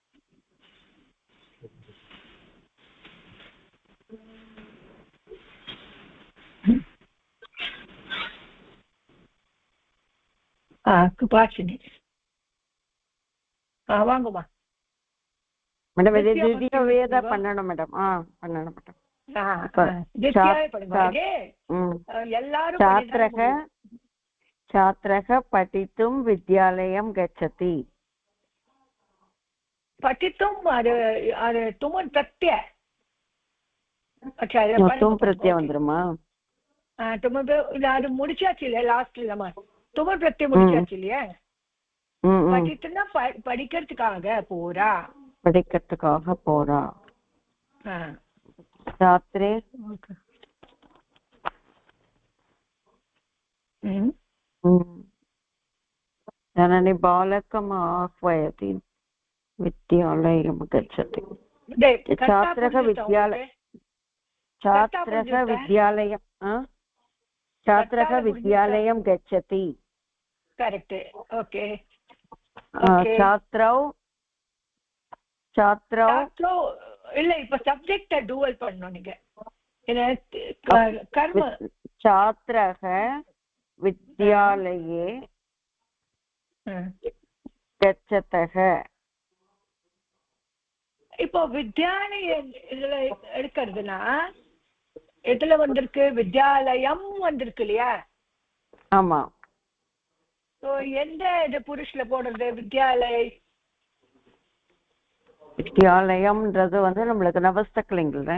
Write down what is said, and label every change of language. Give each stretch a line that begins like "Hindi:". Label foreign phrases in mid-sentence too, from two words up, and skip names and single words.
Tamil: குபாஷினி வாங்கம்மா. மேடம் இது திவ்யாவே தான் பண்ணணும் மேடம். பண்ணணும் மேடம்.
Sanskrit: छात्रः पठितुं विद्यालयं गच्छति. पठितुं तुम प्रत्यय. तुम प्रत्यय வந்துருமா?
Tamil: तुम அது முடிச்சாச்சு இல்ல லாஸ்ட்ல.
Sanskrit: तुम प्रत्यय
Tamil: முடிச்சாச்சு இல்லையா? படித்துனா படிக்கிறதுக்காக போறா. படிக்கிறதுக்காக போறா.
Sanskrit: छात्रे जननी बालकम् आह्वयति विद्यालयं गच्छति. छात्रः विद्यालयं गच्छति.
English: correct. okay.
Sanskrit: छात्रौ छात्रौ
Tamil: சாத்ரோ இல்ல, இப்ப சப்ஜெக்ட டூவல் பண்ணணும் நீங்க. கர்ம
Sanskrit: छात्रः विद्यालये गच्छतः.
Tamil: இப்போ வித்யாலய இதுல எடுக்கிறதுனா எதுல வந்திருக்கு? வித்யாலயம் வந்திருக்கு இல்லையா? ஆமா. சோ எந்த இது புருஷ்ல போடுறது? வித்யாலய வித்யாலயம்ன்றது வந்து நம்மளுக்கு நவஸ்தக்லிங்கல்.